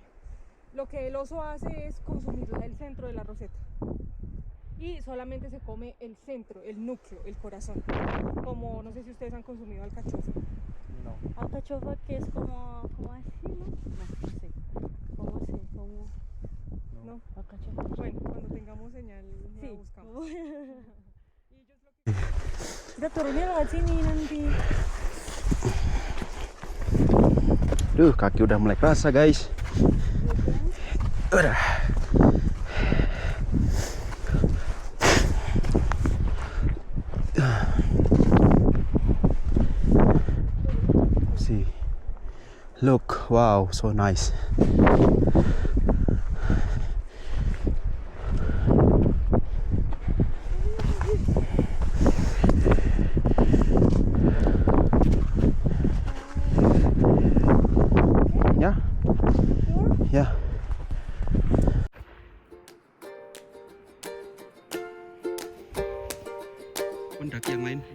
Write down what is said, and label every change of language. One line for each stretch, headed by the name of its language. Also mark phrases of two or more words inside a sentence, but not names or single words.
Spanish: Lo que el oso hace es consumir el centro de la roseta y solamente se come el centro, el núcleo, el corazón. Como no sé si ustedes han consumido alcachofa. No. Alcachofa que es como así, ¿no? No sé. ¿Cómo se? ¿Cómo? No. Alcachofa. Bueno, cuando tengamos señal la Sí. buscamos. Y ellos lo que...
Indonesian: Kita turunnya lewat sini nanti. Duh, kaki udah mulai kerasa guys. Udah.
English: See, look, wow, so nice.
Indonesian: Ya, ya. Pendaki yang lain.